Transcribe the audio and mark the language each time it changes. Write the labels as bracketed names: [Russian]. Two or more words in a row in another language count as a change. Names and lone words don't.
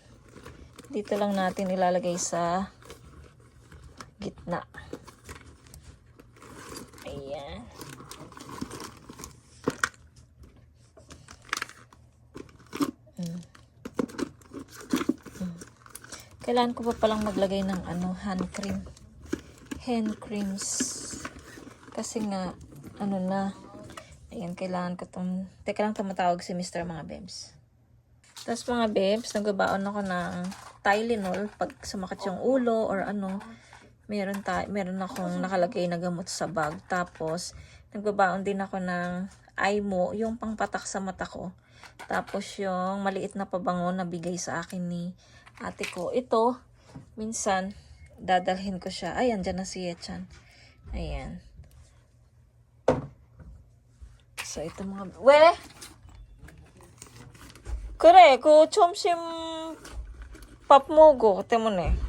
[Filipino] Dito lang natin ilalagay sa gitna. Ayan. Kailangan ko pa palang maglagay ng [English] hand cream. Hand creams. [Filipino] Kasi nga, na. Ayan, kailangan ko itong... Teka lang, tumatawag si Mr. mga bebs. Tapos mga bebs, nagbabaon ako ng Tylenol pag sumakit yung ulo or meron akong nakalagay na gamot sa bag. Tapos, nagbabaon din ako ng Aymo, yung pangpatak sa mata ko. Tapos, yung maliit na pabango na bigay sa akin ni ate ko. Ito, minsan, dadalhin ko siya. Ay, andyan na si Yechan. Ayan. So, ito mga... [Korean] 그래, 점심 밥 먹어 때문에.